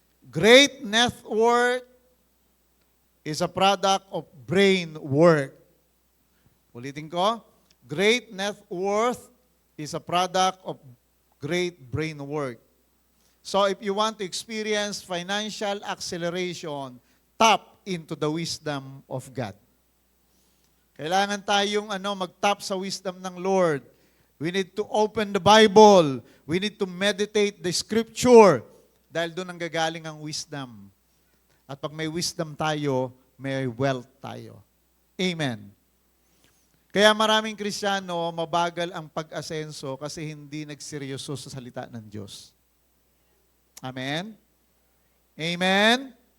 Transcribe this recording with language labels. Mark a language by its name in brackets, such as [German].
[English] Great net worth is a product of brain work. [Filipino] Ulitin ko. [English] Great net worth is a product of great brain work. So if you want to experience financial acceleration, tap into the wisdom of God. [Filipino] Kailangan tayong mag-tap sa wisdom ng Lord. [English] We need to open the Bible. We need to meditate the Scripture. [Filipino] Dahil doon ang gagaling ang wisdom. At pag may wisdom tayo, may wealth tayo. Amen. Kaya maraming Kristiyano, mabagal ang pag-asenso kasi hindi nagseryoso sa salita ng Diyos. Amen? Amen?